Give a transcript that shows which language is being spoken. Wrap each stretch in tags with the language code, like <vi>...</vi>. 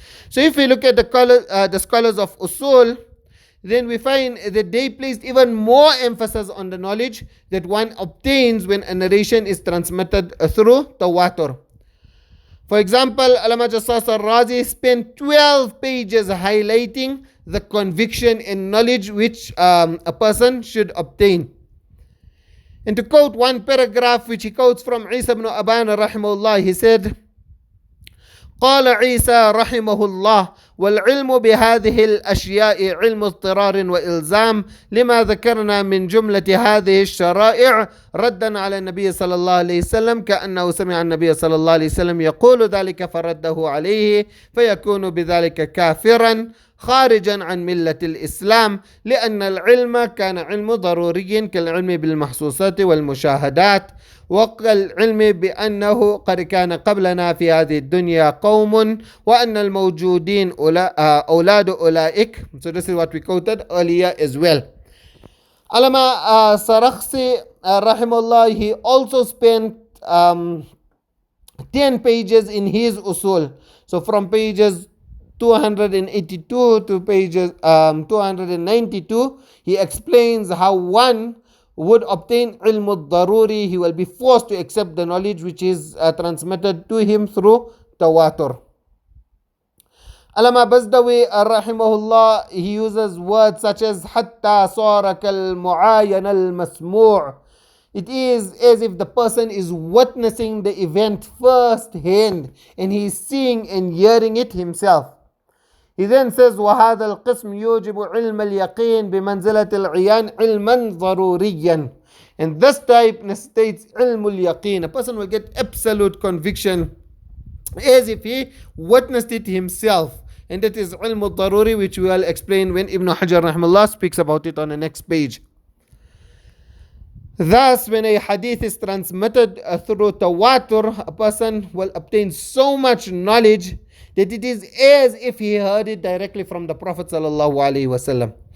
<en>So if we look at the scholars of Usul, then we find that they placed even more emphasis on the knowledge that one obtains when a narration is transmitted through Tawātur. For example, Allama Jassas al-Razi spent 12 pages highlighting the conviction and knowledge which a person should obtain. And to quote one paragraph which he quotes from Isa ibn Aban rahimahullah, he said,</en> <ar>قال عيسى رحمه الله والعلم بهذه الأشياء علم اضطرار وإلزام لما ذكرنا من جملة هذه الشرائع ردا على النبي صلى الله عليه وسلم كأنه سمع النبي صلى الله عليه وسلم يقول ذلك فرده عليه فيكون بذلك كافرا خارجا عن ملة الإسلام لأن العلم كان علم ضروري كالعلم بالمحسوسات والمشاهدات وكالعلم بأنه قد كان قبلنا في هذه الدنيا قوم وأن الموجودين أولاد أولئك.</ar> <en>So this is what we quoted earlier as well. Allama Sarakhsi rahimahullah, he also spent 10 pages in his usul. So from pages 282 to pages 292, he explains how one would obtain ilm al-daruri. He will be forced to accept the knowledge which is transmitted to him through Tawātur. Allama Bazdawi rahimahullah, he uses words such as</en> <ar>hatta sara kal mu'ayyan al-masmu'.</ar> <en>It is as if the person is witnessing the event first hand and he is seeing and hearing it himself. He then says</en> <ar>وَهَذَا الْقِسْمُ يُوجِبُ عِلْمَ الْيَقِينِ بِمَنْزِلَةِ الْعِيَانِ عِلْمًا ضَرُورِيًّا.</ar> <en>And this type necessitates ilm al-yaqeen. A person will get absolute conviction as if he witnessed it himself. And that is ilm al-daruri, which we will explain when Ibn Hajar rahimahullah speaks about it on the next page. Thus, when a hadith is transmitted through Tawātur, a person will obtain so much knowledge that it is as if he heard it directly from the Prophet sallallahu alaihi wasallam.</en>